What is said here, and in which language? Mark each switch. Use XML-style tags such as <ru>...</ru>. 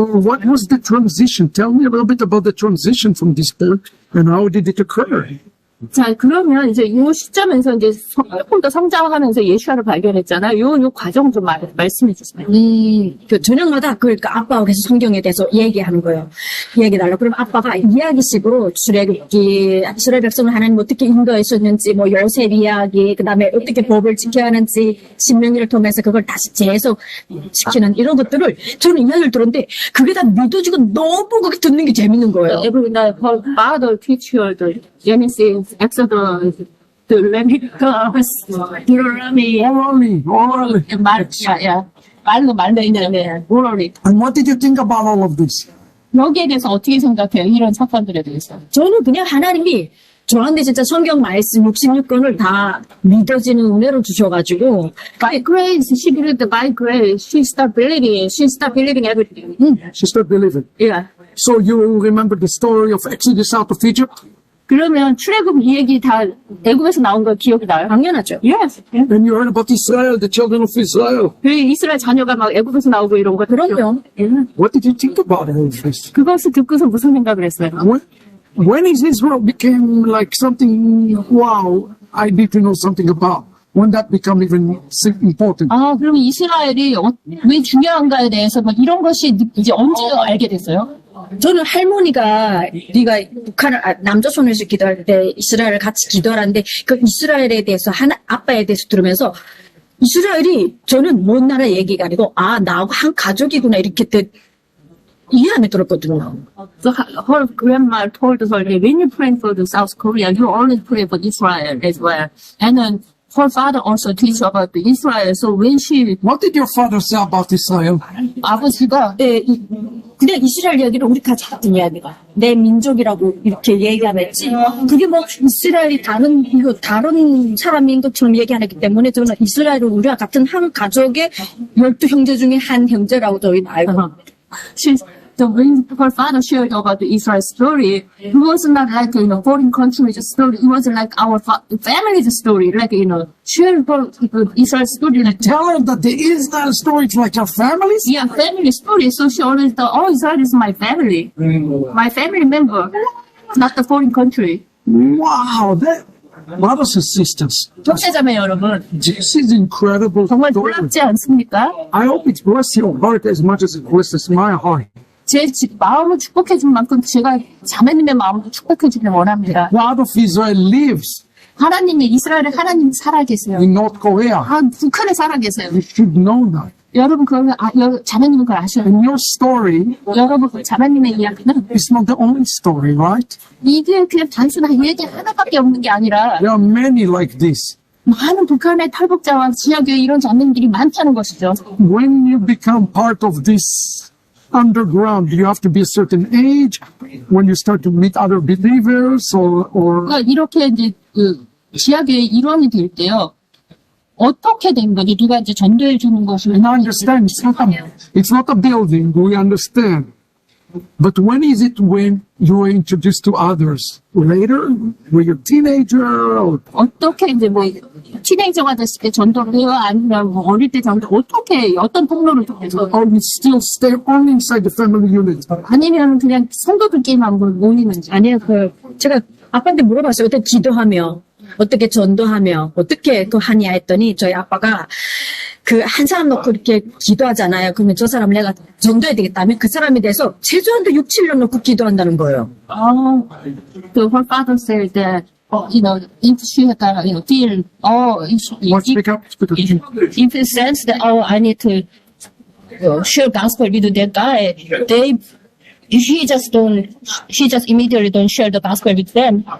<en>Or what was the transition? Tell me a little bit about the transition from this point and how did it occur?</en> <ko>자, 그러면 이제 이 시점에서 이제 조금 더 성장하면서 예수아를 발견했잖아요. 요 과정 좀 말씀해 주세요. 그 저녁마다 그러니까 아빠하고 계속 성경에 대해서 얘기하는 거예요. 얘기해달라고. 그럼 아빠가 이야기식으로 출애굽기, 이스라엘 백성을 하나님 어떻게 인도했었는지, 뭐 요셉 이야기, 그 다음에 어떻게 법을 지켜야 하는지, 신명기를 통해서 그걸 다시 재해석시키는 이런 것들을 저는 이야기를 들었는데 그게 다 믿어지고 너무 그게 듣는 게 재밌는 거예요.</ko> <en>Every night, her father teach her the Genesis, Exodus, the Leviticus, Deuteronomy, Orally.</en> <ko>말로 있는데, orally.</ko> <en>And what did you think about all of this?</en> <ko>여기에 대해서 어떻게 생각해요? 이런 사건들에 대해서. 저는 그냥 하나님이 저한테 진짜 성경 말씀 66권을 다 믿어지는 은혜로 주셔가지고</ko> <en>By grace, she believed by grace. She started believing everything. She started believing. Yeah. So you remember the story of Exodus out of Egypt?</en> <ko>그러면 출애굽 이 얘기 다 애굽에서 나온 거 기억이 나요? 당연하죠.</ko> <en>Yes. And you heard about Israel, the children of Israel.</en> <ko>그 이스라엘 자녀가 막 애굽에서 나오고 이런 거. 그럼요.</ko> <en>What did you think about all of this?</en> <ko>그것을 듣고서 무슨 생각을 했어요?</ko> <en>When is Israel became like something, wow, I need to know something about? When that become even important?</en> <ko>아, 그러면 이스라엘이 왜 중요한가에 대해서 막 이런 것이 이제 언제 알게 됐어요? 저는 할머니가 네가 북한을 남조선에서 기도할 때 이스라엘을 같이 기도하는데 그 이스라엘에 대해서 아빠에 대해서 들으면서 이스라엘이 저는 먼 나라 얘기가 아니고 나하고 한 가족이구나 이렇게 이해 안 들었거든요.</ko> <en>So her grandma told her, when you pray for the South Korea, you always pray for Israel as well. And then her father also teach about the Israel. So when she What did your father say about Israel?</en> <ko>아버지가 그냥 이스라엘 이야기를 우리 같이 했던 이야기가 내 민족이라고 이렇게 얘기하랬지 그게 뭐 이스라엘이 다른 사람인 것처럼 얘기 안 했기 때문에 저는 이스라엘은 우리와 같은 한 가족의 12형제 중에 한 형제라고 저희는 알고</ko> <en>when her father shared about the Israel story, it was not like, foreign country's story. It was like our family's story. Like, share her Israel story. Like, Tell her that the Israel story is like your family's? yeah, family story. So she always thought, Israel is my family. My family member, not the foreign country. Wow, brothers and sisters,</en> <ko>형제자매 여러분,</ko> <en>this is incredible</en> <ko>정말</ko> <en>story.</en> <ko>놀랍지 않습니까?</ko> <en>I hope it blesses your heart as much as it blesses my heart.</en> <ko>제 마음을 축복해준 만큼 제가 자매님의 마음을 축복해주길 원합니다.</ko> <en>God of Israel lives</en> <ko>이스라엘의 하나님 살아계세요.</ko> <en>in North Korea.</en> <ko>북한에 살아계세요.</ko> <en>You should know that.</en> <ko>여러분, 자매님은 그걸 아셔요.</ko> <en>And your story</en> <ko>여러분, 자매님의 이야기는</ko> <en>is not the only story, right?</en> <ko>이게 그냥 단순한 얘기 하나밖에 없는 게 아니라</ko> <en>There are many like this.</en> <ko>많은 북한의 탈북자와 지하교회 이런 자매님들이 많다는 것이죠.</ko> <en>When you become part of this underground, you have to be a certain age. When you start to meet other believers or</en> <ko>그러니까 이렇게 이제 지하교회 일원이 될 때요. 어떻게 된 거지? 누가 이제 전도해 주는 것을</ko> <en>and I understand it's not a building, we understand. But when is it when you are introduced to others? Later? When you're a teenager? Or</en> <ko>어떻게 이제 뭐 티네이저가 됐을 때 전도를 해요? 아니면 뭐 어릴 때 전도 어떤 통로를 통해서</ko> <en>or you still stay only inside the family unit?</en> <ko>아니면 그냥 성도들끼리만 모이는지 아니요 제가 아빠한테 물어봤어요. 어떻게 기도하며 어떻게 전도하며 어떻게 그 하냐 했더니 저희 아빠가 그 한 사람 놓고 이렇게 기도하잖아요. 그러면 저 사람을 내가 전도해야 되겠다면 그 사람에 대해서 최소한도 6, 7년 놓고 기도한다는 거예요.</ko> <en>So her father said that, if she had, feel, Speak up. if it sense that, I need to share gospel with that guy, she just immediately don't share the gospel with them.</en>